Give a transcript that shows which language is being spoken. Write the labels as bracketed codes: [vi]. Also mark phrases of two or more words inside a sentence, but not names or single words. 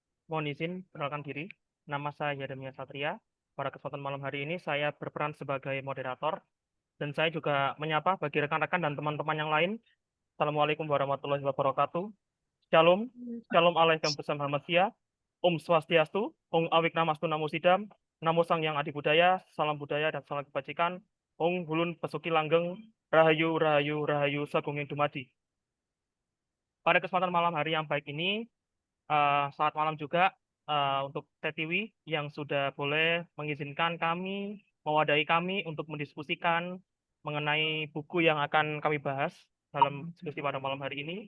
[id] Mohon izin perkenalkan diri. Nama saya Yadamia Satria. Pada kesempatan malam hari ini saya berperan sebagai moderator dan saya juga menyapa bagi rekan-rekan dan teman-teman yang lain. [ar] Assalamualaikum warahmatullahi wabarakatuh. [he] Shalom, Shalom [ar] Alaikum Besam Hamasia, [ban] Om Swastiastu, Om Awik Namastu [sa] Namo Sidam, Namo Sang Yang Adi Budaya, [id] Salam Budaya dan Salam Kebajikan, [jv] Om Hulun Pesuki Langgeng, Rahayu, Rahayu, Rahayu, Sagunging Dumadi. [id] Pada kesempatan malam hari yang baik ini, selamat malam juga untuk Tetiwi yang sudah boleh mengizinkan kami, mewadahi kami untuk mendiskusikan mengenai buku yang akan kami bahas dalam diskusi pada malam hari ini.